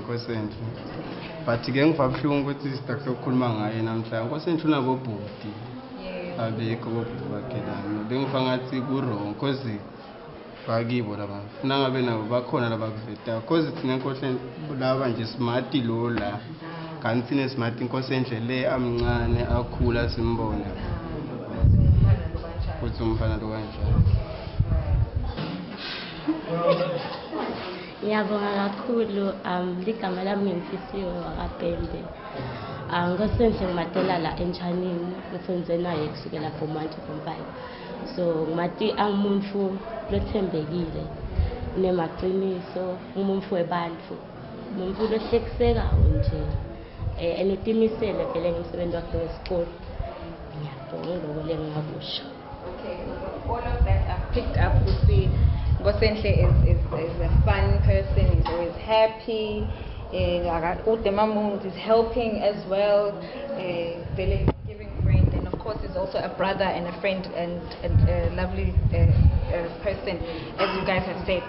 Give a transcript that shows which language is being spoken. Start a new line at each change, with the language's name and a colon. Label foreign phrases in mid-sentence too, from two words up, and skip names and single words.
Swati: Nkhosenhle but ke ngivabuhlungu ukuthi sitakukhuluma ngaye namhlanje Nkhosenhle unabobhudi abekho bobhudi bakhe lami bengifa ngathi ku-wrong cause bakibo laba funa ngabe nabo bakhona labakuveta cause thina Nkhosenhle laba nje smart lo la kanti nesmart Nkhosenhle le amncane akhula simbone ukuthi umfana lo kanjani. Ngiyabonga kakhulu ligama lami ngimfisiwe wakapembe. Nkhosenhle ngimatela la Njanini ngifundze naye kusukela form 1 to form 5. So ngimati angumuntu lothembekile nemaqiniso umuntu webantfu umuntu lohlekisekayo nje enetimisele vele ngimsebenzi wakhe wesikole. Ngiyabonga lokho lengingakusho.
English: Okay, all of that I've picked up. We see Nkhosenhle is a fun person. He's always happy. Is helping as well. Very giving friend, and of course, he's also a brother and a friend and a lovely person, as you guys have said.